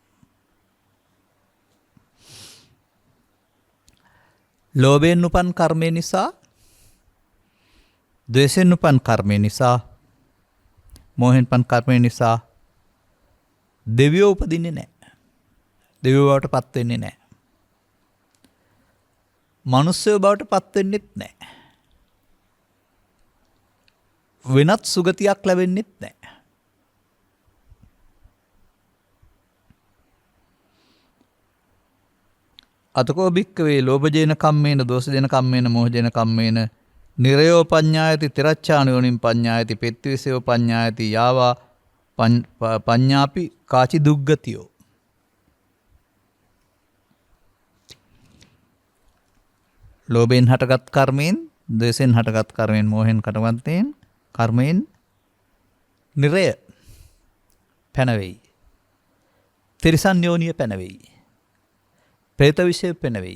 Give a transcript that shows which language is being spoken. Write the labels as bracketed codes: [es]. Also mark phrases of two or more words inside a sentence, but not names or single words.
[si] ලෝභයෙන් උපන් කර්මය නිසා, ද්වේෂයෙන් උපන් කර්මය නිසා, මෝහෙන් උපන් කර්මය නිසා දෙවියෝ උපදින්නේ නැහැ. දෙවියෝ බවට පත් වෙන්නේ නැහැ. මනුස්සයෝ බවට පත් වෙන්නෙත් නැහැ. වෙනත් සුගතියක් ලැබෙන්නෙත් නැහැ. [pi] අතකෝ භික්කවේ ලෝභජේන කම්මේන දෝසජේන කම්මේන මෝහජේන කම්මේන නිරයෝ පඤ්ඤායති තිරච්ඡානයෝනින් පඤ්ඤායති පෙත්විසයෝ පඤ්ඤායති යාවා පඤ්ඤාපි කාචි දුග්ගතියෝ. [si] ලෝභයෙන් හටගත් කර්මයෙන්, ද්වේෂයෙන් හටගත් කර්මයෙන්, මෝහෙන් කටවන්තයෙන් කර්මයෙන් නිරය පැනවෙයි. තිරිසන් යෝනිය පැනවෙයි. ප්‍රේත විෂය පැනවෙයි.